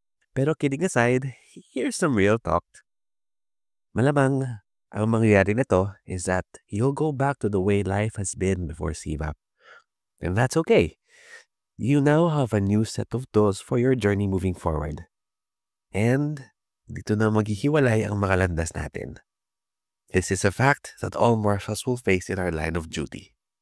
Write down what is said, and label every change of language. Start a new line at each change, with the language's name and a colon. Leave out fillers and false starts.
English: Pero kidding aside, here's some real talk.
Filipino: Malamang, ang mangyayari nito
English: is that you'll go back to the way life has been before CVAP. And that's okay. You now have a new set of tools for your journey moving forward.
Filipino: And dito na maghihiwalay ang mga landas natin.
English: This is a fact that all marshals will face in our line of duty.